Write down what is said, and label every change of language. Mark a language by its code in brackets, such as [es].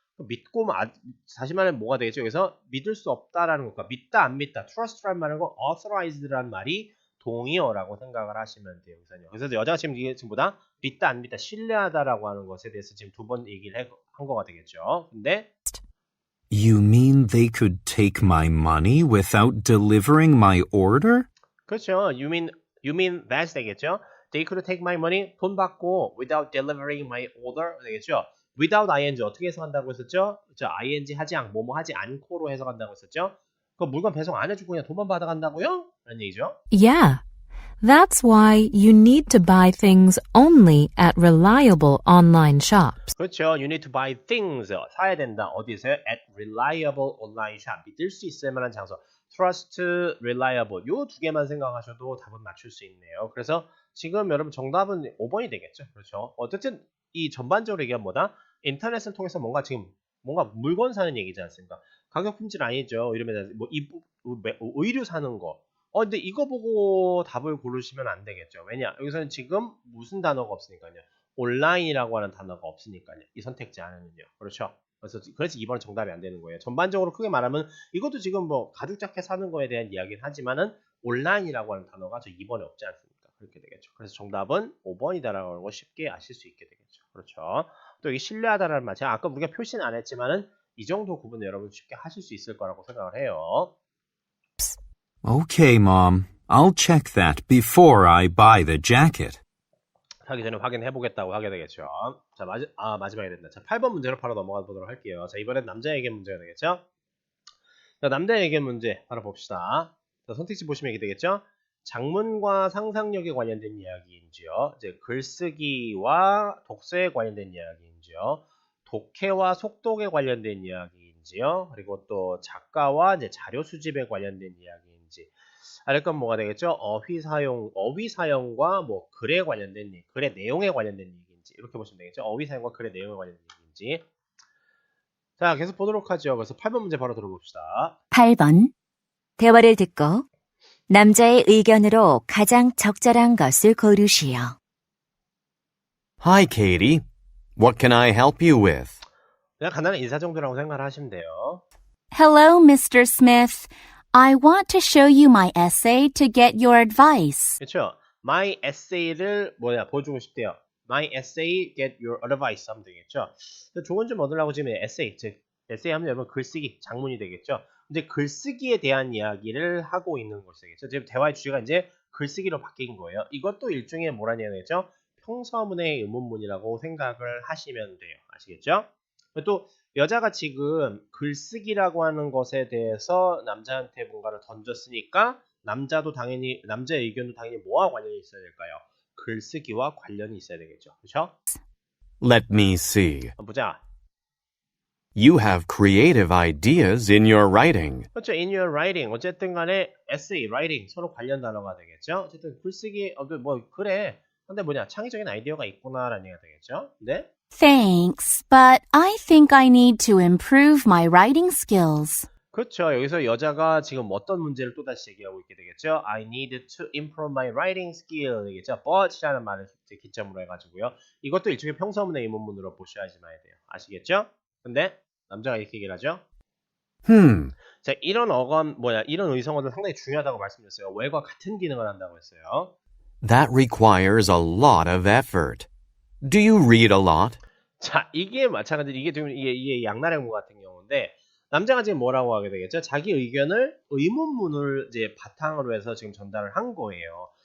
[ko] 믿고 다시 말하면 뭐가 되겠죠? 여기서 믿을 수 없다라는 것과 믿다 안 믿다 trust라는 말하고 authorized라는 말이 동의어라고 생각을 하시면 돼요. 그래서 여자가 지금 지금보다 믿다 안 믿다 신뢰하다라고 하는 것에 대해서 지금 두 번 얘기를 한 거가 되겠죠. 근데 [en] You mean they could take my money without delivering my order? [ko] 그렇죠. [en] You mean that [ko] 되겠죠. [en] They could take my money [ko] 돈 받고 [en] without delivering my order 되겠죠. [ko] without ing 어떻게 해석한다고 했었죠? ing 하지 뭐뭐 하지 않고로 해석한다고 했었죠. 그 물건 배송 안 해주고 그냥 돈만 받아간다고요? 라는 얘기죠. [en] Yeah. That's why you need to buy things only at reliable online shops. [ko] 그렇죠. [en] You need to buy things. [ko] 사야 된다. 어디서요? [en] At reliable online shop. [ko] 믿을 수 있을 만한 장소. Trust, reliable. 요 두 개만 생각하셔도 답은 맞출 수 있네요. 그래서 지금 여러분 정답은 5번이 되겠죠. 그렇죠. 어쨌든 이 전반적으로 얘기하면 뭐다? 인터넷을 통해서 뭔가 물건 사는 얘기지 않습니까? 가격 품질 아니죠. 이러면 의류 사는 거. 근데 이거 보고 답을 고르시면 안 되겠죠. 왜냐? 여기서는 지금 무슨 단어가 없으니까요. 온라인이라고 하는 단어가 없으니까요. 이 선택지 안에는요. 그렇죠? 그래서 2번은 정답이 안 되는 거예요. 전반적으로 크게 말하면 이것도 지금 뭐 가죽 자켓 사는 거에 대한 이야기는 하지만은 온라인이라고 하는 단어가 저 2번에 없지 않습니까? 그렇게 되겠죠. 그래서 정답은 5번이다라고 하는 걸 쉽게 아실 수 있게 되겠죠. 그렇죠? 또 여기 신뢰하다라는 말, 제가 아까 우리가 표시는 안 했지만은 이 정도 구분은 여러분 쉽게 하실 수 있을 거라고 생각을 해요. [en] Okay, Mom. I'll check that before I buy the jacket. [ko] 하기 전에 확인해 보겠다고 하게 되겠죠. 자, 마지막에 된다. 자, 8번 문제로 바로 넘어가 보도록 할게요. 자, 이번엔 남자에게 문제가 되겠죠? 자, 남자에게 문제 바로 봅시다. 자, 선택지 보시면 이게 되겠죠? 작문과 상상력에 관련된 이야기인지요. 이제 글쓰기와 독서에 관련된 이야기인지요. 독해와 속독에 관련된 이야기인지요. 그리고 또 작가와 이제 자료 수집에 관련된 이야기인지. 알 건 뭐가 되겠죠? 어휘 사용과 뭐 글에 관련된 글의 내용에 관련된 얘기인지 이렇게 보시면 되겠죠? 어휘 사용과 글의 내용에 관련된 얘기인지. 자, 계속 보도록 하죠. 그래서 8번 문제 바로 들어봅시다. 8번. 대화를 듣고 남자의 의견으로 가장 적절한 것을 고르시오. [en] Hi, Katie. What can I help you with? [ko] 그냥 간단한 인사 정도라고 생각을 하시면 돼요. [en] Hello, Mr. Smith. I want to show you my essay to get your advice. [ko] 그렇죠? My essay를 보여주고 싶대요. [en] My essay, get your advice [ko] 하면 되겠죠? 조언 좀 얻으려고 지금 essay, 즉 essay 하면 여러분 글쓰기, 장문이 되겠죠? 근데 글쓰기에 대한 이야기를 하고 있는 것이겠죠? 지금 대화의 주제가 이제 글쓰기로 바뀐 거예요. 이것도 일종의 뭐라는 얘기겠죠? 평서문의 의문문이라고 생각을 하시면 돼요. 아시겠죠? 또 여자가 지금 글쓰기라고 하는 것에 대해서 남자한테 뭔가를 던졌으니까 남자의 의견도 당연히 뭐와 관련이 있어야 될까요? 글쓰기와 관련이 있어야 되겠죠. 그렇죠? [en] Let me see. [ko] 보자. [en] You have creative ideas in your writing. [ko] 그렇죠. [en] In your writing. [ko] 어쨌든 간에 essay, writing 서로 관련 단어가 되겠죠. 어쨌든 글쓰기 그래. 근데 창의적인 아이디어가 있구나라는 얘기가 되겠죠. 네? [en] Thanks, but I think I need to improve my writing skills. [ko] 그렇죠. 여기서 여자가 지금 어떤 문제를 또다시 얘기하고 있게 되겠죠. [en] I need to improve my writing skill [ko] 되겠죠. but이라는 말을 기점으로 해가지고요. 이것도 일종의 평서문의 의문문으로 보셔야지만 돼요. 아시겠죠? 근데 남자가 이렇게 얘기를 하죠. 자, 이런 이런 의성어는 상당히 중요하다고 말씀드렸어요. where과 같은 기능을 한다고 했어요. [en] That requires a lot of effort. Do you read a lot? [ko] 자, 이게 마찬가지로 이게 양날의문 같은 경우인데 남자가 지금 뭐라고 하게 되겠죠? 자기 의견을 의문문을 이제 바탕으로 해서 지금 전달을 한 거예요.